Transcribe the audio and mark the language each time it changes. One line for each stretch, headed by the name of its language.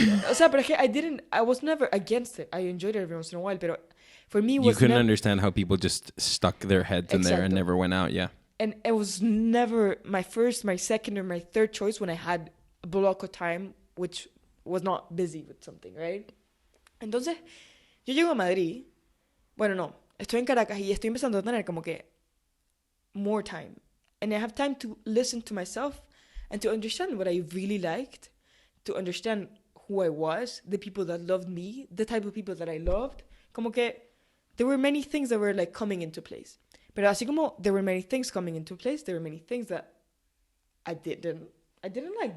Spanish: O sea, pero es que
English: I was never against it. I enjoyed it every once in a while, pero for me you couldn't understand how people just stuck their heads in there and never went out, yeah. And it was never my first, my second, or my third choice when I had a block of time, which was not busy with something, right?
Spanish: Entonces, yo llego a Madrid, bueno, no, estoy en Caracas y estoy empezando a tener como que
English: more time. And I have time to listen to myself and to understand what I really liked, to understand who I was, the people that loved me, the type of people that I loved.
Spanish: Como que
English: there were many things that were like coming into place.
Spanish: Pero así como
English: there were many things coming into place, there were many things that I didn't like.